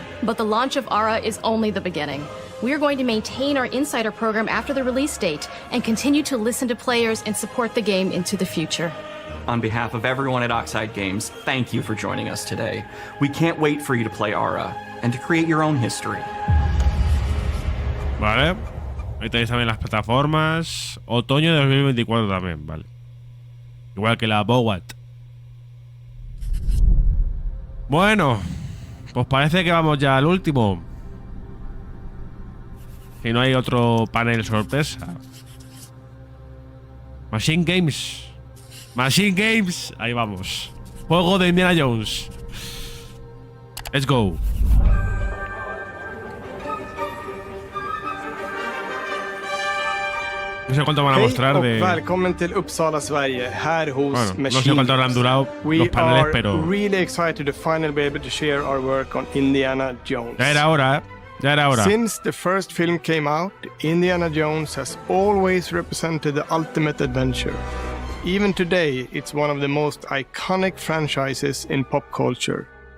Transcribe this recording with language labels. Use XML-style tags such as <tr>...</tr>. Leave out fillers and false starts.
<en>But the launch of ARA is only the beginning. We are going to maintain our insider program after the release date and continue to listen to players and support the game into the future. On behalf of everyone at Oxide Games, thank you for joining us today. We can't wait for you to play ARA and to create your own history.</en> <es>Vale. Ahí tenéis también las plataformas. Otoño de 2024 también, vale. Igual que la Avowed. Bueno, pues parece que vamos ya al último. Si no hay otro panel sorpresa. Machine Games. Machine Games. Ahí vamos. Juego de Indiana Jones.</es> <en>Let's go.</en> <es>No sé cuánto van a mostrar de...</es> <sv>Välkommen till Uppsala, Sverige. Här hos Machine.</sv> <es>sé cuánto habrán durado los paneles, pero...</es> <en>We are really excited to finally be able to share our work on Indiana Jones.</en> <es>Ya era hora, ¿eh? Ya era hora.</es> <en>Since the first film came out, Indiana Jones has always represented the ultimate adventure. Even today, it's one of the most iconic franchises in pop culture.</en>